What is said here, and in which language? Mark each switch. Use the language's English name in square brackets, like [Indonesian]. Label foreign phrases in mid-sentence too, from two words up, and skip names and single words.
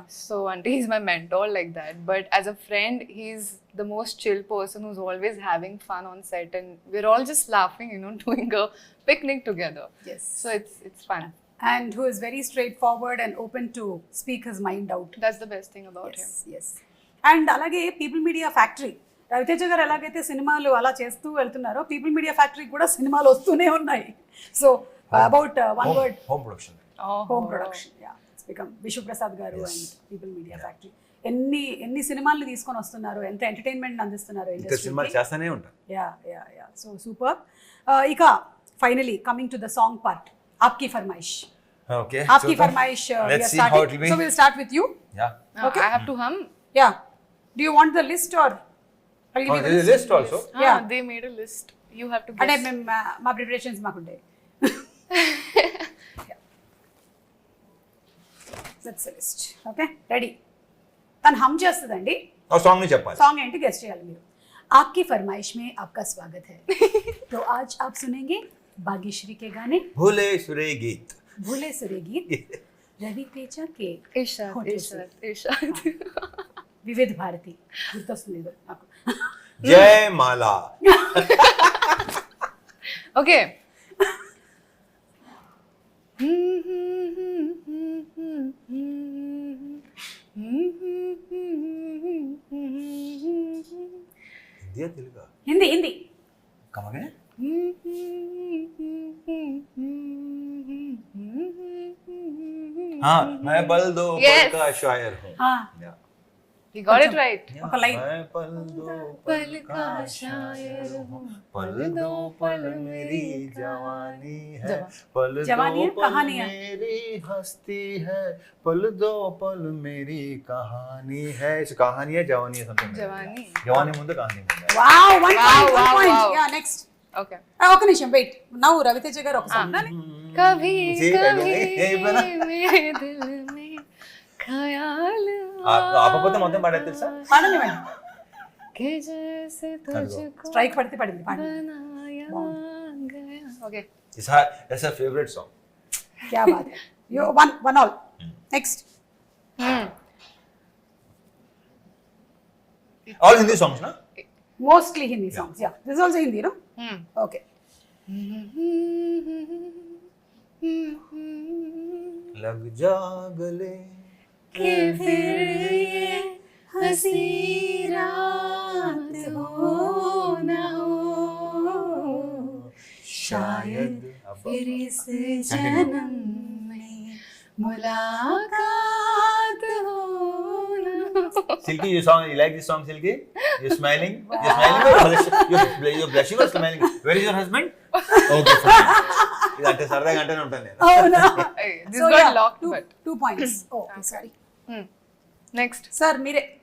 [English] So auntie, he's my mentor like that. But as a friend, he's the most chill person who's always having fun on set, and we're all just laughing, you know, doing a picnic together. Yes. So it's fun. And who is very straightforward and open to speak his mind out. That's the best thing about him. Yes. [Telugu] అండ్ అలాగే పీపుల్ మీడియా ఫ్యాక్టరీ, రవితేజ గారు ఎలాగైతే సినిమాలు అలా చేస్తూ వెళ్తున్నారో పీపుల్ మీడియా ఫ్యాక్టరీ కూడా సినిమాలు వస్తూనే ఉన్నాయి. [English] so about one word, home production. Oh, home production. ya, it's become [Telugu] విశ్వప్రసాద్ గారు అండ్ పీపుల్ మీడియా ఫ్యాక్టరీ ఎన్ని సినిమాలు తీసుకొని వస్తున్నారు, ఎంత ఎంటర్టైన్మెంట్ అందిస్తున్నారు ఇంకా సినిమాలు చేస్తానే ఉంటాను. [English] ya so super. ఇక finally coming to the song part, [Hindi] आपकी फ़रमाइश. [English] ఓకే, [Hindi] आपकी फ़रमाइश, [English] let's see how it will be. so we'll start with you. యా. Okay. I have to hum. Yeah, do you want the list or I'll give you the list? list also. Yeah. They made a list. You have to [Telugu] అంటే [English] guess. [Telugu] మేము మా ప్రిపరేషన్స్ మాకుంటాయి. [English] that's the list. okay, ready. [Telugu] తను హమ్ చేస్తుందండి, ఆ సాంగ్ ని చెప్పాలి. సాంగ్ ఏంటి గెస్ట్ చేయాలి మీరు. [Hindi] आपकी फरमाइश में आपका स्वागत है. तो आज आप सुनेंगे भाग्यश्री के गाने भूले सुरे गीत. भूले सुरे गीत रवि तेजा के Irshad, होठों Irshad, Irshad. [Telugu] వివిధ భారతి గుర్తొస్తుంది ఏదో నాకు. జయ మాలా. [English] Okay. [Telugu] హిందీ తెలుగా? హిందీ హిందీ. కమగే. [Hindi] हाँ, मैं बल दो [English] Yes. [Hindi] पल का शायर हूँ. हाँ. [English] Yeah. He got it right. [Telugu] ఒక లైన్. [Hindi] मैं पल दो पल का शायर हूँ, पल दो पल मेरी जवानी है, पल जवानी दो है, पल कहानी है। मेरी हस्ती है, पल दो पल मेरी कहानी है. इस कहानी है जवानी है something. जवानी. [Telugu] जवानी ముందు కహాని ముందు. [English] wow, one point, wow, one point. wow. ya, next. Okay. [Telugu] ఒక నిమిషం వెయిట్. నౌ రవితేజ గారు ఒక సాంగ్. [Hindi] कभी जी, कभी यही बना. मेरे दिल में ख्याल [Telugu] ఆపకపోతే మొత్తం పాడేది తెలుసా? పాడనివ్వండి. [Hindi] कि जैसे तुझको [Telugu] స్ట్రైక్ పడితే పడింది, పాడండి. [Hindi] बनाया गया. [English] Okay. It's her favorite song. [Hindi] क्या बात है. [English] You one all. Next. All Hindi songs na? Mostly Hindi songs. Yeah. This is also Hindi, no? Okay. लग जा गले कि फिर ये हंसी रात हो न हो, शायद फिर इस जन्म में मुलाकात हो न हो. Silky, you like this song, Silky? You're smiling? You're smiling or you're blushing or smiling? Where is your husband? Okay, fine. [Telugu] ఇదంటే సరదాగా గంటనే ఉంటాను నేను. అవునా? [English] Hey, this So, got yeah, locked, two- but 2 points. Oh, okay, sorry. next. [Telugu] Sir, మీరే.